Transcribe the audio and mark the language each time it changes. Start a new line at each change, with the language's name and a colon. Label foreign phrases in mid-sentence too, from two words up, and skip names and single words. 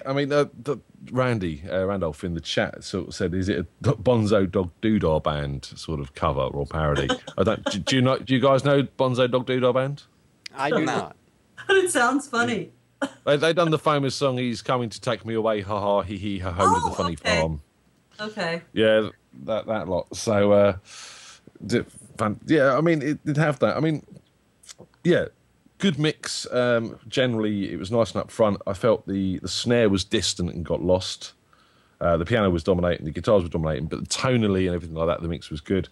English: I mean, Randolph in the chat sort of said, "Is it a Bonzo Dog Doodah Band sort of cover or parody?" I don't. Do you guys know Bonzo Dog Doodah Band? I do not. But it sounds funny. They done the famous song "He's Coming to Take Me Away," ha ha, hee hee, ha ho, to the funny farm. Okay. Yeah, that lot. So, yeah, I mean, it did have that. I mean, Yeah, good mix. Generally, it was nice and up front. I felt the snare was distant and got lost. The piano was dominating, the guitars were dominating, but tonally and everything like that, the mix was good.